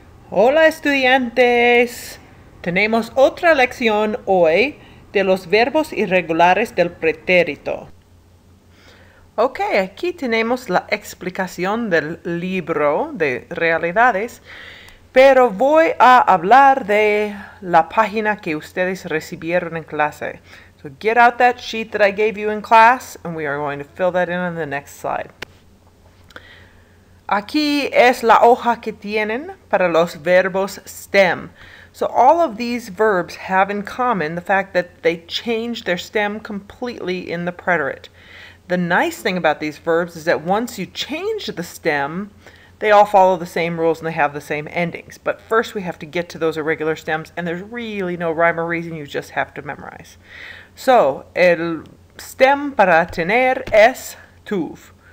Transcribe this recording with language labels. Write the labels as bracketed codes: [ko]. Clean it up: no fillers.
[es] Hola estudiantes, tenemos otra lección hoy de los verbos irregulares del pretérito. Ok, aquí tenemos la explicación del libro de realidades, pero voy a hablar de la página que ustedes recibieron en clase. [en] So get out that sheet that I gave you in class and we are going to fill that in on the next slide. [es] Aquí es la hoja que tienen para los verbos stem. [en] So all of these verbs have in common the fact that they change their stem completely in the preterite. The nice thing about these verbs is that once you change the stem, they all follow the same rules and they have the same endings. But first we have to get to those irregular stems, and there's really no rhyme or reason, you just have to memorize. [es] So, el stem para tener es tuv.